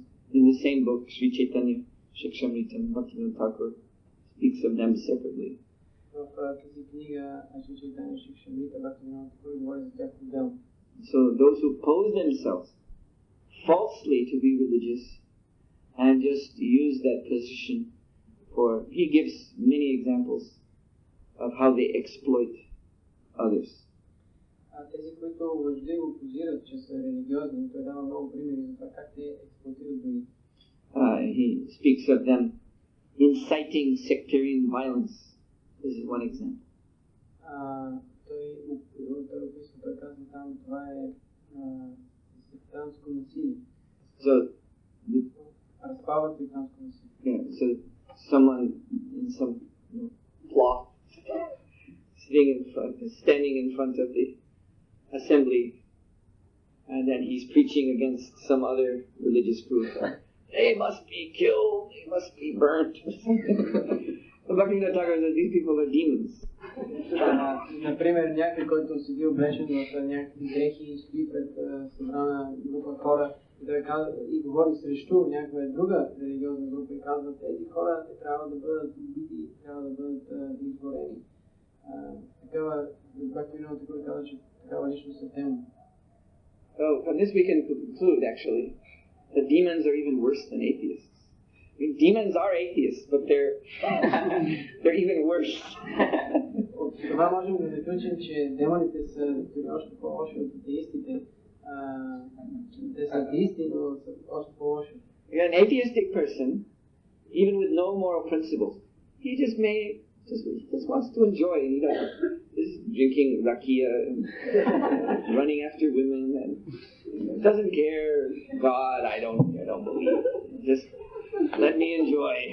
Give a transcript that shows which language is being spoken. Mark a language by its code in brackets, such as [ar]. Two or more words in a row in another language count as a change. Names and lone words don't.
[en] In the same book, Sri Chaitanya Shikshamrita Bhaktivinoda Thakur speaks of them separately. [bg] В тази книга Шри Чайтания Шикшамрита Бхактивинода Такур говори за тях отделно. [en] So those who pose themselves falsely to be religious and just use that position for, he gives many examples of how they exploit others. [bg] Тези, които лъжливо позират, че са религиозни, той дава много примери за това как те експлоатират други. [en] He speaks of them inciting sectarian violence. This is one example. [bg] Той казва там, това е сектантско насилие. [en] So, [bg] Разпалва сектантско насилие. [en] yeah, so someone in some cloth standing in front of the assembly, and then he's preaching against some other religious group. They must be killed, they must be burnt. Bhaktivinoda Thakur says these people are demons. [bg] Например, някой, който седи облечен в някакви дрехи и стои пред събрана група хора и говори срещу някаква друга религиозна група и казва, тези хора трябва да бъдат убити, трябва да бъдат изгорени. Такава, както и много такова казва, че такава личност е тема. [en] So from this we can conclude actually that demons are even worse than atheists. I mean, demons are atheists, but they're even worse. [bg] От това можем да заключим, че демоните са още по-лоши от атеистите. Те са атеисти, но са още по-лоши. [en] An atheistic person, even with no moral principles, he just wants to enjoy, is drinking rakia and running after women and doesn't care. God, I don't believe. Just let me enjoy.